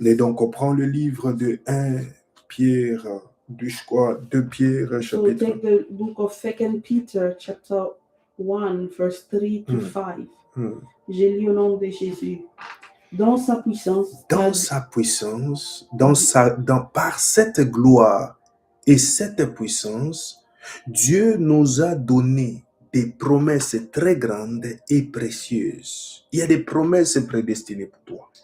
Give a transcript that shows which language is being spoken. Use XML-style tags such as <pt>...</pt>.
<fr>Et donc, on prend le livre de 1 Pierre, je crois, 2 Pierre,</fr> <en>So</en> <fr>chapitre</fr> <en>take the book of 2 Peter chapter 1 verse 3 to 5.</en> <fr>J'ai lu au nom de Jésus. Dans sa puissance, Dans sa puissance, par cette gloire et cette puissance, Dieu nous a donné des promesses très grandes et précieuses. Il y a des promesses prédestinées pour toi.</fr>